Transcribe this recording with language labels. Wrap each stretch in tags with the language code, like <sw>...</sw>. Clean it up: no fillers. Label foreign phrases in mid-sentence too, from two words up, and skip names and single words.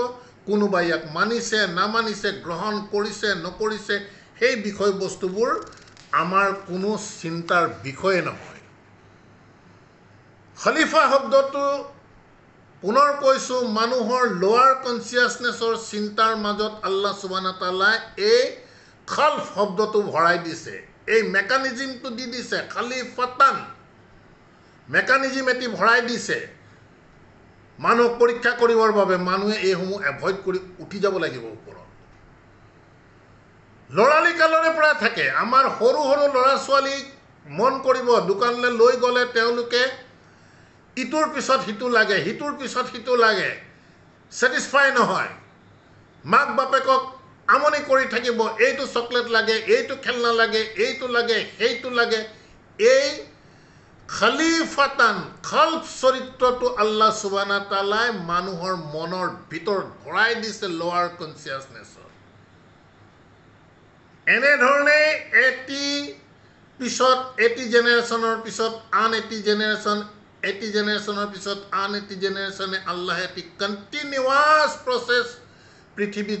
<as>কোনোবাই ইয়াক মানিছে নামানিছে, গ্ৰহণ কৰিছে নকৰিছে, সেই বিষয়বস্তুবোৰ আমাৰ কোনো চিন্তাৰ বিষয়ে নহয়। খলিফা শব্দটো পুনৰ কৈছোঁ, মানুহৰ</as> <en>lower consciousness</en> <as>চিন্তাৰ মাজত</as> <ar>الله سبحانه وتعالى</ar> <as>এই খলফ শব্দটো ভৰাই দিছে। এই মেকানিজিমটো দি দিছে খালিফাতান মেকানিজিম এটি ভৰাই দিছে মানুহক পৰীক্ষা কৰিবৰ বাবে মানুহে এইসমূহ এভইড কৰি উঠি যাব লাগিব ওপৰত লৰালি কালৰে পৰা থাকে আমাৰ সৰু সৰু ল'ৰা ছোৱালীক মন কৰিব দোকানলৈ লৈ গ'লে তেওঁলোকে ইটোৰ পিছত সিটো লাগে হিটোৰ পিছত সিটো লাগে স্যাটিসফাই নহয় মাক বাপেকক আমনি কৰি থাকিব এইটো চকলেট লাগে এইটো খেলনা লাগে এইটো লাগে সেইটো লাগে এই খালিফাতান খালফ চৰিত্ৰটো</as> <ar>الله سبحانه وتعالى</ar> <as>মানুহৰ মনৰ ভিতৰত ভৰাই দিছে</as> <en>lower consciousness</en> <as>এনে ধৰণে এটি পিছত এটি জেনাৰেশনৰ পিছত আন এটি জেনাৰেশন এটি জেনাৰেশনৰ পিছত আন এটি জেনাৰেশনে আল্লাহ এটি</as> <en>continuous process</en> <as>পৃথিৱীত</as>